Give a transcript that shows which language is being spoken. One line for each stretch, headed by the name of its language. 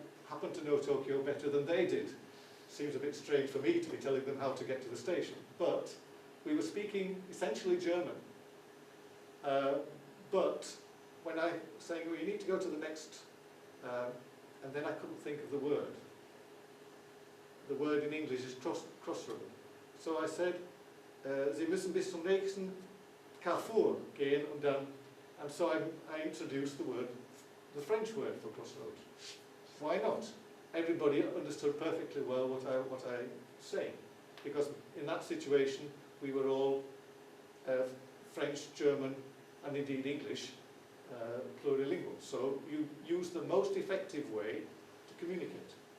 English: happen to know Tokyo better than they did. Seems a bit strange for me to be telling them how to get to the station, but we were speaking essentially German. But when I was saying, well, you need to go to the next, and then I couldn't think of the word. The word in English is crossroad. So I said,
German: Sie müssen bis zum nächsten Carrefour gehen,
English: and so I introduced the French word for crossroad. Why not? Everybody understood perfectly well what I say, because in that situation we were all French, German, and indeed English plurilingual. So you use the most effective way to communicate.